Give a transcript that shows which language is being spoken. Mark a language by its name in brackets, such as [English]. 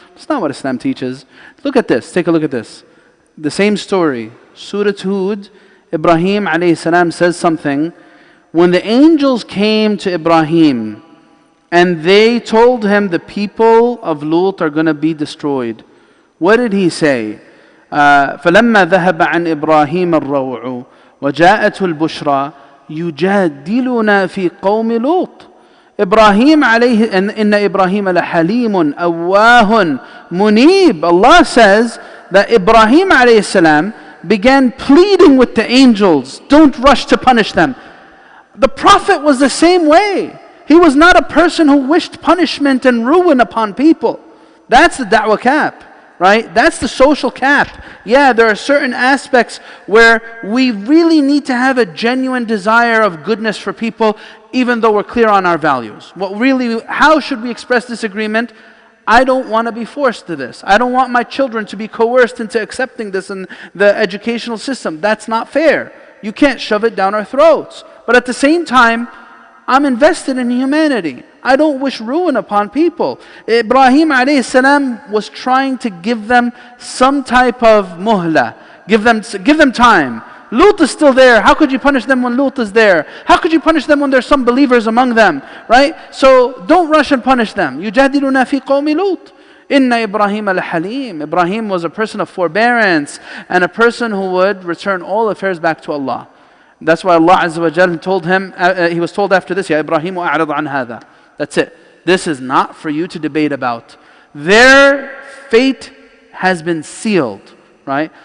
[English] That's not what Islam teaches. Look at this, take a look at this. The same story, Surah Hud, Ibrahim alayhi salam says something. When the angels came to Ibrahim and they told him the people of Lut are going to be destroyed, what did he say? [Arabic] فَلَمَّا ذَهَبَ عَنْ إِبْرَاهِيمَ الرَّوْعُ وَجَاءَتْهُ الْبُشْرَى يُجَادِلُنَا فِي قَوْمِ لُوطٍ Ibrahim alayhi, and inna Ibrahim lahalimun awwahun munib. [English] Allah says that Ibrahim alayhi salam began pleading with the angels, don't rush to punish them. The Prophet was the same way. He was not a person who wished punishment and ruin upon people. That's the da'wah cap, right? That's the social cap. Yeah, there are certain aspects where we really need to have a genuine desire of goodness for people, even though we're clear on our values. How should we express disagreement? I don't want to be forced to this. I don't want my children to be coerced into accepting this in the educational system. That's not fair. You can't shove it down our throats. But at the same time, I'm invested in humanity. I don't wish ruin upon people. Ibrahim alayhi salam was trying to give them some type of muhla. Give them time. Lut is still there. How could you punish them when Lut is there? How could you punish them when there's some believers among them? Right? So don't rush and punish them. [Arabic] يُجَادِلُنَا فِي قَوْمِ لُوطٍ Inna Ibrahim al-Halim. [English] Ibrahim was a person of forbearance and a person who would return all affairs back to Allah. That's why Allah Azza wa Jal told him, he was told after this, [Arabic] Ya Ibrahim a'rid an hadha. [English] That's it. This is not for you to debate about. Their fate has been sealed. Right?